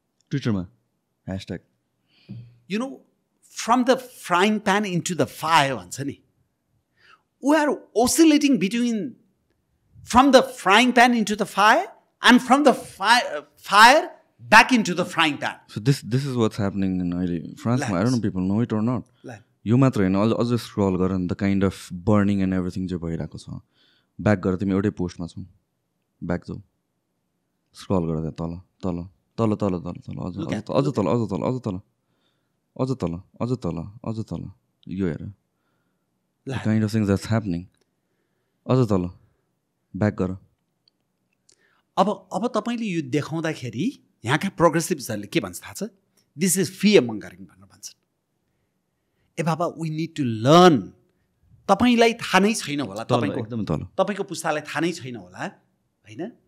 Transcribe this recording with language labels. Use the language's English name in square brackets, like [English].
[Nepali] ट्विटरमा hashtag [English] from the frying pan into the fire [Nepali] भन्छ नि. [English] We are oscillating between from the frying pan into the fire and from the fire back into the frying pan. So this is what's happening in France. I don't know people know it or not. [Nepali] यो मात्र होइन, अझ school गर [English] the kind of burning and everything [Nepali] जो भइरहेको छ. Back गर, तिमी एउटै पोस्टमा छौ, ब्याक जाऊ, स्क्रल गर त्यहाँ तल तल तल तल तल तल अझ तल अझ तल अझ तल अझ तल अझ तल अझ तल अझ तल. यो हेर [English] the kind of things that's happening. [Nepali] अझ तल ब्याक गर. अब तपाईँले यो देखाउँदाखेरि यहाँका प्रोग्रेसिभ्सहरूले के भन्छ थाहा छ? [English] this is fear mongering [Nepali] भनेर भन्छन्. ए बाबा [English] We need to learn. [Nepali] तपाईँलाई थाहा नै छैन होला, तपाईँको पुस्तालाई थाहा नै छैन होला होइन.